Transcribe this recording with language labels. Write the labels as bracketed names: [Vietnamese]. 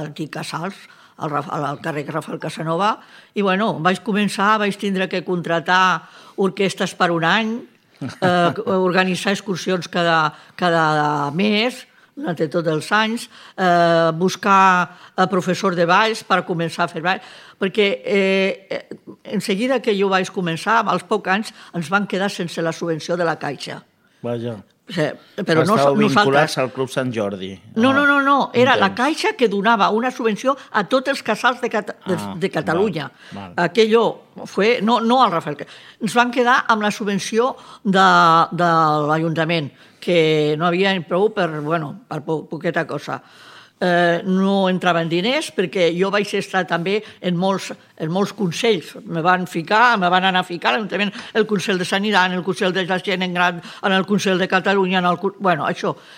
[Catalan] Casals, al carrer Rafael Casanova, i bueno, vaig tindre que contratar orquestes per un any, organitzar excursions cada mes, durant tots els anys, buscar professors de balls per començar a fer balls, perquè en seguida que jo vaig començar, als pocs anys, ens van quedar sense la subvenció de la Caixa. Vaja. Sí, però no estàveu vinculats al Club Sant Jordi. No, era la Caixa que donava una subvenció a tots els casals de Catalunya. Val. [Spanish] Aquello fue, no al Rafael. [Catalan] Ens van quedar amb la subvenció de l'Ajuntament, que no havia prou per poqueta cosa. No entraven diners perquè jo vaig estar també en molts consells. Me van anar a ficar l'Ajuntament, el Consell de Sanitat, en el Consell de la Gent Gran, en el Consell de Catalunya, en el... Bueno, això.